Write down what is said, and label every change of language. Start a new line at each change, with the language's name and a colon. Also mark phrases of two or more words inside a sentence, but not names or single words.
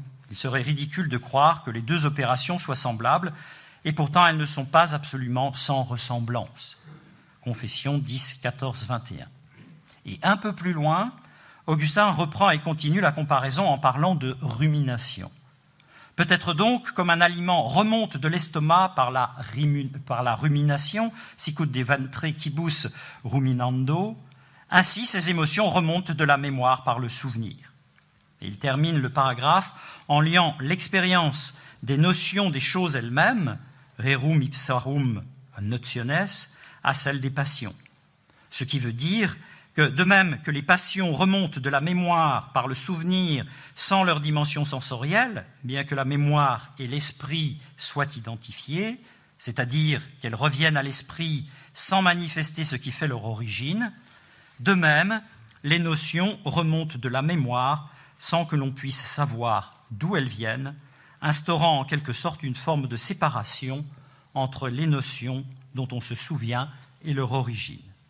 French: Il serait ridicule de croire que les 2 opérations soient semblables, et pourtant elles ne sont pas absolument sans ressemblance. Confession 10, 14, 21. Et un peu plus loin, Augustin reprend et continue la comparaison en parlant de rumination. Peut-être donc, comme un aliment remonte de l'estomac par la rumination,
Latin: sicut de ventre quibus ruminando,
French: ainsi ces émotions remontent de la mémoire par le souvenir. Et il termine le paragraphe en liant l'expérience des notions des choses elles-mêmes,
Latin: rerum ipsarum notiones,
French: à celle des passions. Ce qui veut dire que, de même que les passions remontent de la mémoire par le souvenir sans leur dimension sensorielle, bien que la mémoire et l'esprit soient identifiés, c'est-à-dire qu'elles reviennent à l'esprit sans manifester ce qui fait leur origine, de même, les notions remontent de la mémoire sans que l'on puisse savoir d'où elles viennent, instaurant en quelque sorte une forme de séparation entre les notions dont on se souvient et leur origine.